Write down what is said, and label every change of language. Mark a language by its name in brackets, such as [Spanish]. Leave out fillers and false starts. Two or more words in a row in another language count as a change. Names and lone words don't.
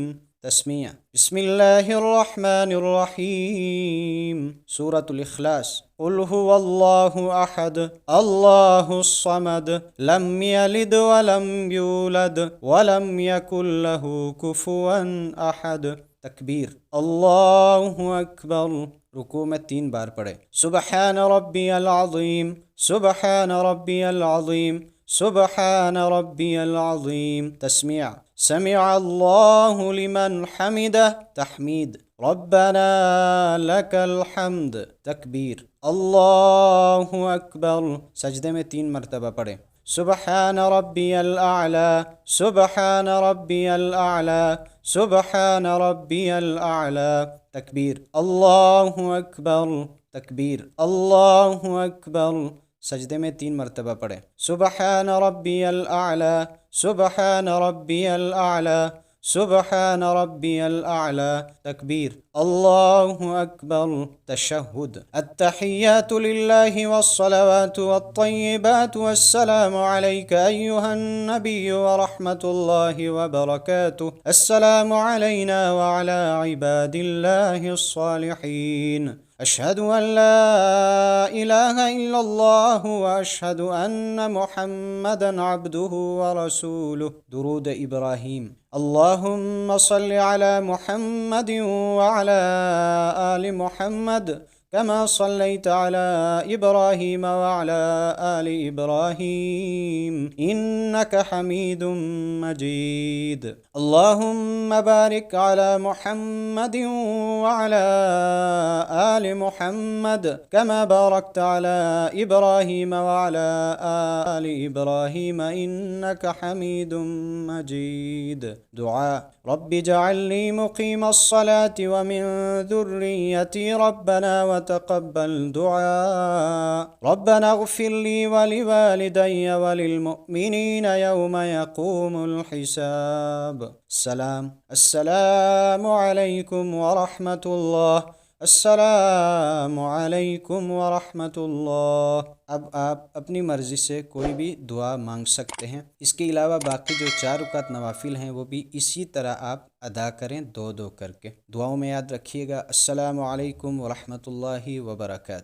[Arabic] تسمية، بسم الله الرحمن الرحيم. سورة الإخلاص. قل هو الله أحد الله الصمد لم يلد ولم يولد ولم يكن له كفوا أحد. [Urdu] तकबीर, [Arabic] الله أكبر. [Urdu] رکوع میں 3 بار پڑھے. [Arabic] سبحان ربي العظيم، سبحان ربي العظيم، سبحان ربي العظيم. تسميع، سمع الله لمن حمده. تحميد، ربنا لك الحمد. [Urdu] तकबीर, [Arabic] الله أكبر. [Urdu] سجدے میں 3 مرتبہ پڑھے. [Arabic] سبحان ربي الأعلى، سبحان ربي الأعلى، سبحان ربي الأعلى. تكبير الله أكبر، تكبير الله أكبر. [Urdu] سجدے میں 3 مرتبہ پڑھے. [Arabic] سبحان ربي الأعلى، سبحان ربي الأعلى، سبحان ربي الأعلى. تكبير الله أكبر. تشهد التحيات لله والصلوات والطيبات والسلام عليك أيها النبي ورحمة الله وبركاته. السلام علينا وعلى عباد الله الصالحين. أشهد أن لا إله إلا الله وأشهد أن محمدا عبده ورسوله. [Urdu] درود ابراہیم. [Arabic] اللهم صل على محمد وعلى آل محمد كما صليت على إبراهيم وعلى آل إبراهيم إنك حميد مجيد. اللهم بارك على محمد وعلى آل محمد كما باركت على إبراهيم وعلى آل إبراهيم إنك حميد مجيد. دعاء رب اجعلني مقيم الصلاة ومن ذريتي ربنا وتقبل دعاء. ربنا اغفر لي ولوالدي وللمؤمنين يوم يقوم الحساب. سلام. السلام عليكم ورحمة الله. السلام عليكم ورحمة الله. [Urdu] اب آپ اپنی مرضی سے کوئی بھی دعا مانگ سکتے ہیں. اس کے علاوہ باقی جو 4 رکعات نوافل ہیں وہ بھی اسی طرح آپ ادا کریں 2-2 کر کے. دعاؤں میں یاد رکھیے گا. [Arabic] السلام عليكم ورحمة الله وبركاته.